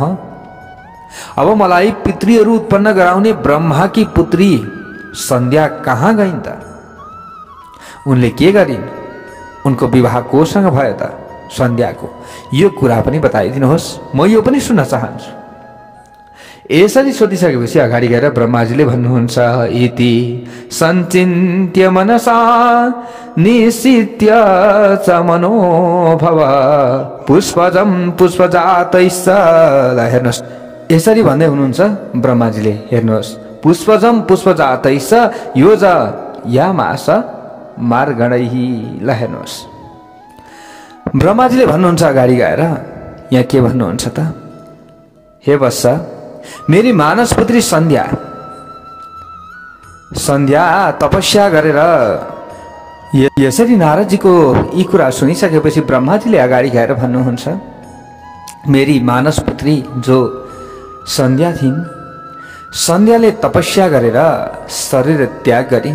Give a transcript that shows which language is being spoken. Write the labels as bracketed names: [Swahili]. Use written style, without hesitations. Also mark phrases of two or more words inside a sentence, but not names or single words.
[Nepali] अब मलाई पितृहरू उत्पन्न गराउने ब्रह्माकी पुत्री सन्ध्या कहाँ गइन् त? उनले के गरिन्? उनको विवाह कोसँग भयो त सन्ध्याको? यो कुरा पनि बताइदिनुहोस्, म यो पनि सुन्न चाहन्छु। यसरी सोधिसकेपछि अगाडि गएर ब्रह्माजीले भन्नुहुन्छ [Sanskrit] इति सञ्चिन्त्य मनसा निशित्य च मनोभव पुष्पजम पुष्पजातैश्च। [Nepali] हेर्नुहोस् यसरी भन्दै हुनुहुन्छ ब्रह्माजीले। [Sanskrit] हेर्नुहोस् पुष्पजम पुष्पजातैश्च यो ज यामास मार्गणैहि। [Nepali] ल हेर्नुहोस् ब्रह्माजीले भन्नुहुन्छ अगाडि गएर यहाँ के भन्नुहुन्छ त? हे वत्स, मेरी मानस पुत्री सन्ध्या तपस्या गरेर यसरी नारदजीको यी कुरा सुनिसकेपछि ब्रह्माजीले अगाडि गएर भन्नुहुन्छ मेरी मानस पुत्री जो सन्ध्या थिइन्, सन्ध्याले तपस्या गरेर शरीर त्याग गरिन्।